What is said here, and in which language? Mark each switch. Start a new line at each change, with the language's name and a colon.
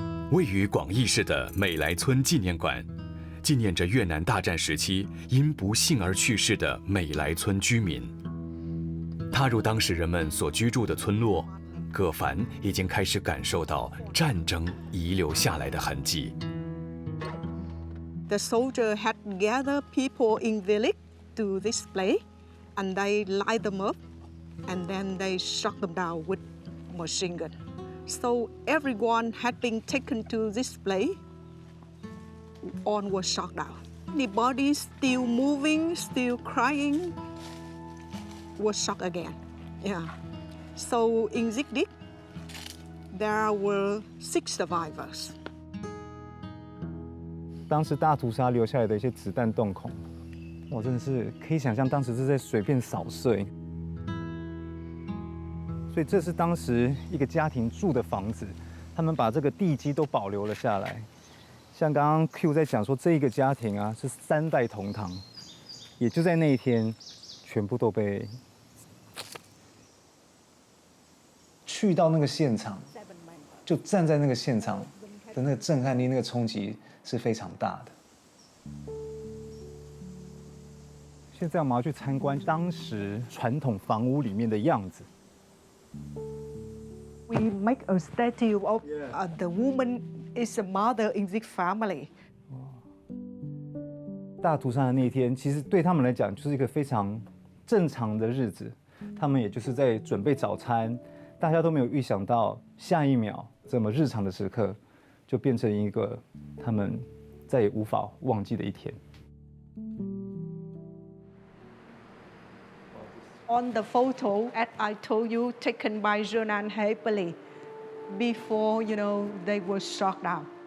Chinese: 位于广义市的美莱村纪念馆，纪念着越南大战时期因不幸而去世的美莱村居民。踏入当时人们所居住的村落，葛凡已经开始感受到战争遗留下来的痕迹。
English: The soldier had gathered people in village to this place, and they light them up, and then they shot them down with machine gun. So everyone had been taken to this place. All was shot down. The body still moving, still crying, was shot again. Yeah. So in Zikdik, there were 6 survivors.
Chinese: 当时大屠杀留下来的一些子弹洞孔，我真的是可以想象，当时是在随便扫碎。所以这是当时一个家庭住的房子，他们把这个地基都保留了下来。像刚刚 Q 在讲说，这一个家庭啊是3代同堂，也就在那一天，全部都被去到那个现场，就站在那个现场的那个震撼力、那个冲击是非常大的。现在我们要去参观当时传统房屋里面的样子。
English: We make a statue of the woman is a mother in this family.
Chinese: 大屠杀的那一天，其实对他们来讲就是一个非常正常的日子，他们也就是在准备早餐，大家都没有预想到下一秒这么日常的时刻，就变成一个他们再也无法忘记的一天。
English: On the photo, as I told you, taken by Jonan Hepeli, before they were shot down.